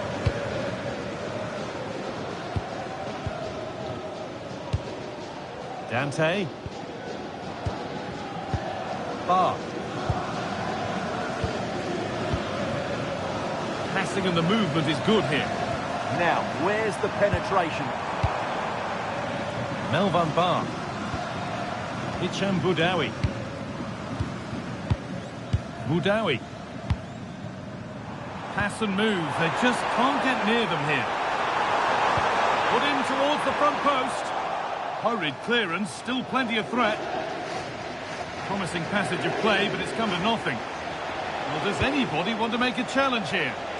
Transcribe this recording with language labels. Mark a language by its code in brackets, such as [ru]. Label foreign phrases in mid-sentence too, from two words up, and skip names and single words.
[en] Dante. Bar. Passing and the movement is good here. Now, where's the penetration? Melvan Bar. Hicham Boudaoui. Boudaoui. Pass and move. They just can't get near them here. Put in towards the front post. Hurried clearance. Still plenty of threat. Promising passage of play, but it's come to nothing. Well, does anybody want to make a challenge here?